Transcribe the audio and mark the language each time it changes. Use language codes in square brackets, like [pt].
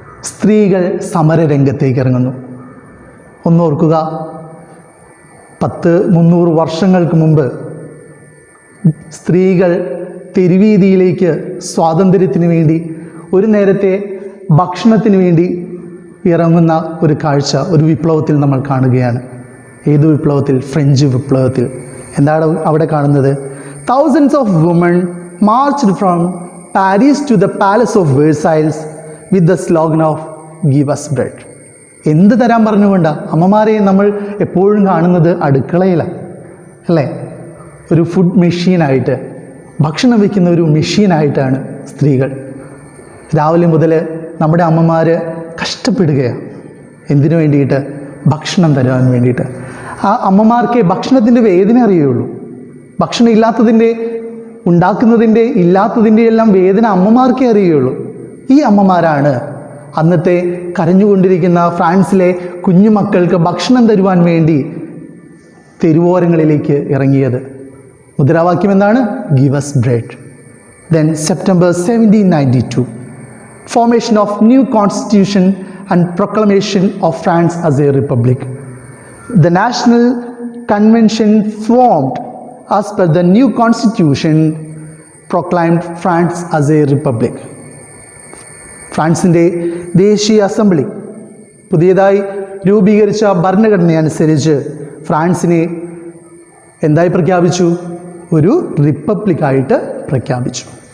[ml] സ്ത്രീകൾ സമരരംഗത്തേക്ക് ഇറങ്ങുന്നു. ഒന്നോർക്കുക, 300 വർഷങ്ങൾക്ക് മുമ്പ് സ്ത്രീകൾ തെരുവീതിയിലേക്ക് സ്വാതന്ത്ര്യത്തിന് വേണ്ടി, ഒരു നേരത്തെ ഭക്ഷണത്തിന് വേണ്ടി ഇറങ്ങുന്ന ഒരു കാഴ്ച ഒരു വിപ്ലവത്തിൽ നമ്മൾ കാണുകയാണ്. ഏത് വിപ്ലവത്തിൽ? ഫ്രഞ്ച് വിപ്ലവത്തിൽ. എന്താണ് അവിടെ കാണുന്നത്? [en] Thousands of women marched from Paris to the palace of Versailles with the slogan of give us bread. [ml] എന്ത് തരാൻ പറഞ്ഞുകൊണ്ടാ? അമ്മമാരെ നമ്മൾ എപ്പോഴും കാണുന്നത് അടുക്കളയിലാണ്, അല്ലേ? ഒരു ഫുഡ് മെഷീനായിട്ട്, ഭക്ഷണം വയ്ക്കുന്ന ഒരു മെഷീനായിട്ടാണ് സ്ത്രീകൾ. രാവിലെ മുതൽ നമ്മുടെ അമ്മമാർ കഷ്ടപ്പെടുകയാണ്. എന്തിനു വേണ്ടിയിട്ട്? ഭക്ഷണം തരാൻ വേണ്ടിയിട്ട്. ആ അമ്മമാർക്ക് ഭക്ഷണത്തിൻ്റെ വേദന അറിയുള്ളൂ. ഭക്ഷണം ഇല്ലാത്തതിൻ്റെ, ഉണ്ടാക്കുന്നതിൻ്റെ, ഇല്ലാത്തതിൻ്റെ എല്ലാം വേദന അമ്മമാർക്കേ അറിയുള്ളൂ. ഈ അമ്മമാരാണ് അന്നത്തെ കരഞ്ഞുകൊണ്ടിരിക്കുന്ന ഫ്രാൻസിലെ കുഞ്ഞുമക്കൾക്ക് ഭക്ഷണം തരുവാൻ വേണ്ടി തെരുവോരങ്ങളിലേക്ക് ഇറങ്ങിയത്. മുദ്രാവാക്യം എന്താണ്? [en] Give us bread. Then September 1792, formation of new constitution and proclamation of France as a republic. The National Convention formed as per the new constitution proclaimed France as a republic. [ml] ഫ്രാൻസിൻ്റെ ദേശീയ അസംബ്ലി പുതിയതായി രൂപീകരിച്ച ഭരണഘടനയനുസരിച്ച് ഫ്രാൻസിനെ എന്തായി പ്രഖ്യാപിച്ചു? ഒരു റിപ്പബ്ലിക്കായിട്ട് പ്രഖ്യാപിച്ചു.